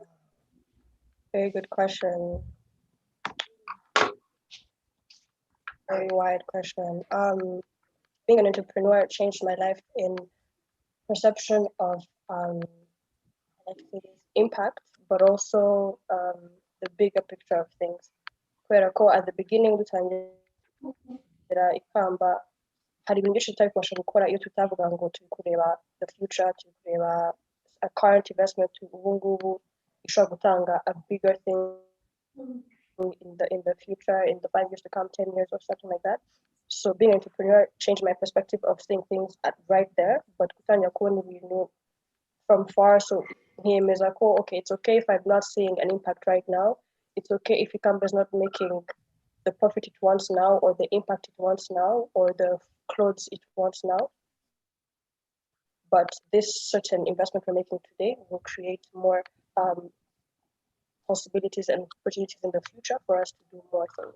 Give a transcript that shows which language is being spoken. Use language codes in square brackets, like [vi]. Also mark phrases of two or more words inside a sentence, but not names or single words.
[en] Very good question. Very wide question. Being an entrepreneur changed my life in perception of impact, but also the bigger picture of things. At the beginning, [rw] dutangira Ikamba, hari ibintu byinshi tutari kubasha gukora iyo tutavuga ngo turi kureba [en] the future, [rw] turi kureba [en] a current investment [rw] ubu ngubu ishobora gutanga [en] a bigger thing in the future, in the 5 years to come, 10 years or something like that. So being an entrepreneur changed my perspective of seeing things right there, but [rw] kutanya kubona ibintu [en] from far. So him is like, oh, okay, it's okay if I'm not seeing an impact right now. It's okay if Ikamba is not making the profit it wants now, or the impact it wants now, or the clothes it wants now. But this certain investment we're making today will create more possibilities and opportunities in the future for us to do more things.